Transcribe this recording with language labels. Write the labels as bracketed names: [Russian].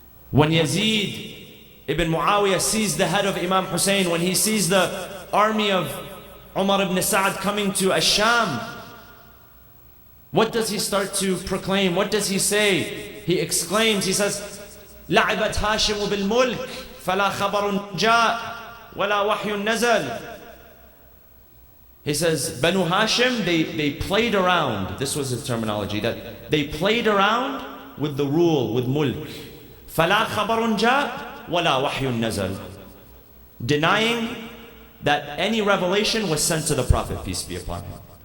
[English] When Yazid ibn Muawiyah sees the head of Imam Hussein, when he sees the army of Umar ibn Sa'd coming to Ash-Sham, what does he start to proclaim? What does he say? He exclaims, he says, [Arabic] لعبت هاشم بالملك فلا خبر جاء ولا وحي نزل. [English] He says, Banu Hashim, they played around. This was his terminology, that they played around with the rule, with mulk. [Arabic] فلا خبر جاء ولا وحي نزل. [English] Denying that any revelation was sent to the Prophet, peace be upon him.